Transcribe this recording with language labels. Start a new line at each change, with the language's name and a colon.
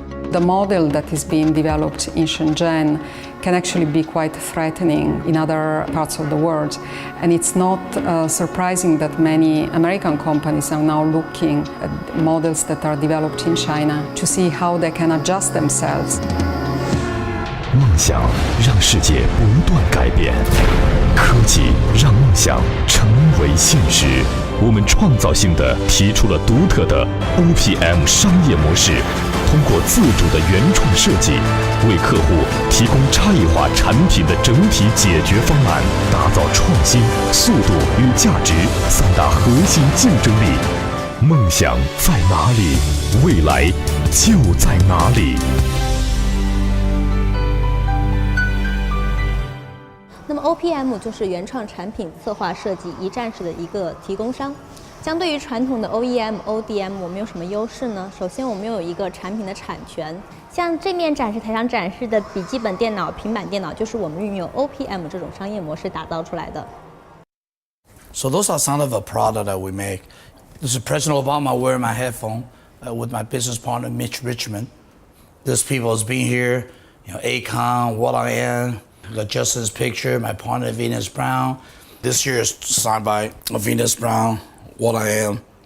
English: The model that is being developed in Shenzhen can actually be quite threatening in other parts of the world. And it's not surprising that many American companies are now looking at models that are developed in China to see how they can adjust themselves.
Chinese: 梦想让世界不断改变，科技让梦想成为现实。我们创造性地提出了独特的 OPM 商业模式，通过自主的原创设计，为客户提供差异化产品的整体解决方案，打造创新、速度与价值三大核心竞争力。梦想在哪里？未来就在哪里。那么 OPM 就是原创产品策划设计一站式的一个提供商。相对于传统的 OEM、ODM， 我们有什么优势呢？首先，我们有一个产品的产权，像这面展示台上展示的笔记本电脑、平板电脑，就是我们运用 OPM 这种商业模式打造出来的。
English: So those are some of the products that we make. This is President Obama wearing my headphone with my business partner Mitch Richmond. There's people who's been here, Akon, What I Am. The Justin's picture, my partner Venus Brown. This year is signed by Venus Brown, What I Am.